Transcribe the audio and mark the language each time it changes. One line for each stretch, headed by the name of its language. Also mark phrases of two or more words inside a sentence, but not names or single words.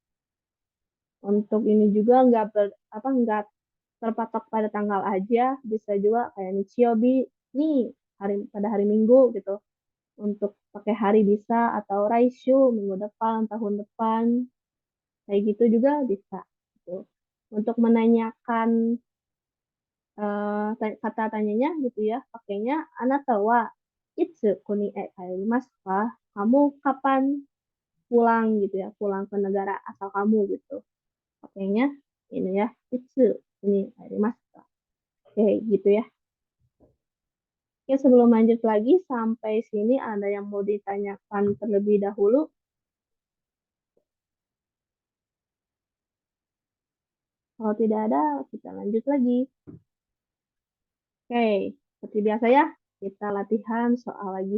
Indonesian: Untuk ini juga nggak terpatok pada tanggal aja, bisa juga kayak Nichiobi nih pada hari Minggu gitu. Untuk pakai hari bisa atau raishu minggu depan, tahun depan, kayak gitu juga bisa. Gitu. Untuk menanyakan kata tanyanya gitu ya, pakainya
Japanese: あなたはいつ国へ帰りますか?
Indonesian: Kamu kapan pulang gitu ya, pulang ke negara asal kamu gitu. Pakainya ini ya,
Japanese: いつ国帰りますか?
Indonesian: Oke, gitu ya. Oke, sebelum lanjut lagi sampai sini ada yang mau ditanyakan terlebih dahulu? Kalau tidak ada, kita lanjut lagi. Oke, seperti biasa ya, kita latihan soal lagi.